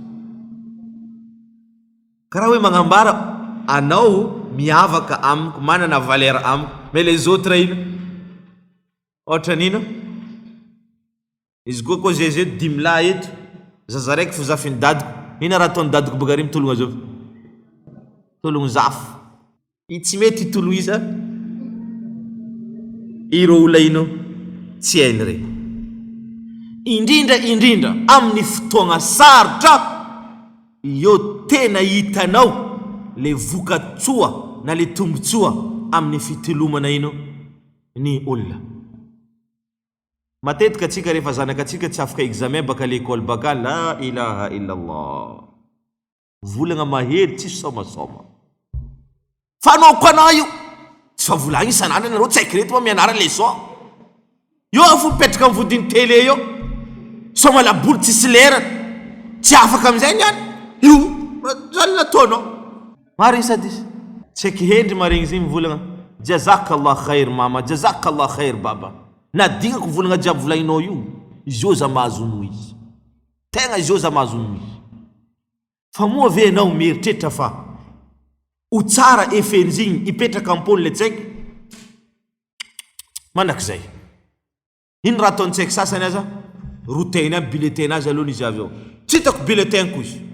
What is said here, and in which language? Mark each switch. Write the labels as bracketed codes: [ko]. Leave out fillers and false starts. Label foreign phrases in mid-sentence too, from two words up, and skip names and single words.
[mg] karaha hoe magnambara anao miavaka amiko manana valeur amiko [fr] mais les autres [mg] ino ohatra nino izy koa zay dimla eto zaza raiky fo zafiny dadiko ina raha ataony dadiko boka ry mitologna zao tologno zafo i tsy mety hitolo iza ireo olona ino tsy hainy regny indrindra amin'ny fotoagna sarotra io tena hitanao le vokatsoa na le tombotsoa amin'ny fitolomana ino ny olona matetika atsika rehefa zanakatsika tsy afaka examen baka l'école baka [ar] لا إله إلا الله [mg] volagna mahery tsy somasoma fanaoko anao io tsy fa volagny isan'andro anareo tsy haiko reto moa mianara leçon io fo mipetraka amin'ny vodiny télé io soma laboly tsisy lerana tsy afaka am'izay niany io zany nataonao marigny sady tsy haiko hendry marigny zay mivolagna [ar] جزاك الله خير [mg] mama [ar] جزاك الله خير [mg] baba nadignako volagna jiaby volagninao io izy io za mahazono izy tegna izy io za mahazono izy fa moa ve anao mieritreritra fa ho tsara efen'izigny ipetraka ampony le tsaiky mandrak'izay ino raha ataony tsaiky sasany aza routine aby bulletin azy alohany izy avy ao tsy hitako bulletin koa